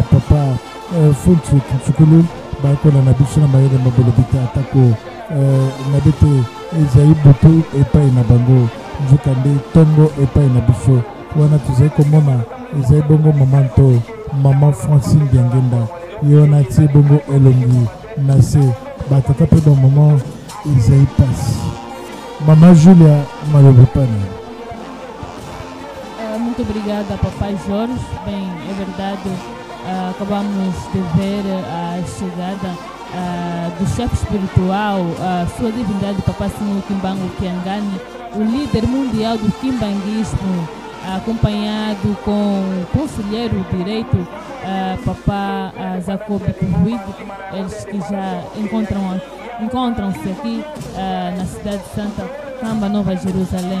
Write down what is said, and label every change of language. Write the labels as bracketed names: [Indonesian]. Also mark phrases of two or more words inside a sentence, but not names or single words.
[Lingala] papa funtu kintsukulu bakola na biso na mayele mabolobi te atako na bete ezali butu epai na bango nzoka nde tongo epai na biso wana tozali komona ezali bongo mama nto mama francine diangenda ye wana atie bongo elongi na se batata mpe bamama ezali pasi mama Julia malobopana. [Portuguese] Muito obrigada, papai Jorge. Bem, é verdade, acabamos de ver a chegada do chefe espiritual, sua divindade Papa Simão Kimbangu Kiangani, o líder mundial do kimbanguismo, acompanhado com o conselheiro direito, Papa Jacob Kuhuid, eles que já encontram-se aqui na cidade de Santa Camba, Nova Jerusalém.